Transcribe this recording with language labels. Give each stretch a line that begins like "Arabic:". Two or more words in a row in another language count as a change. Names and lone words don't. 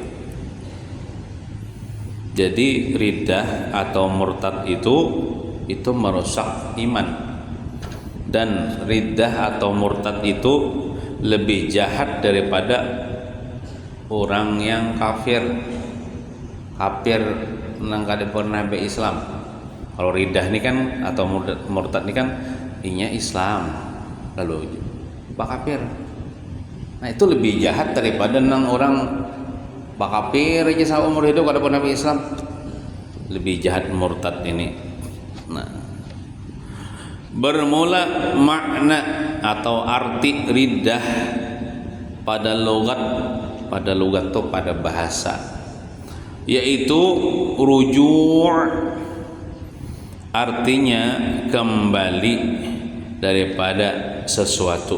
Indonesian: Jadi riddah atau murtad itu merusak iman, dan riddah atau murtad itu lebih jahat daripada orang yang kafir
Banjar: nang kada pernah be Islam. Kalau riddah ini kan atau murtad ini kan inya Islam lalu pak kafir. Nah, itu
Indonesian: lebih jahat daripada
Banjar: nang orang pak kafir aja sama umur hidup kada pernah be Islam.
Indonesian: Lebih jahat murtad ini. Nah, bermula makna atau arti riddah pada logat tuh pada bahasa, yaitu ruju', artinya kembali daripada sesuatu.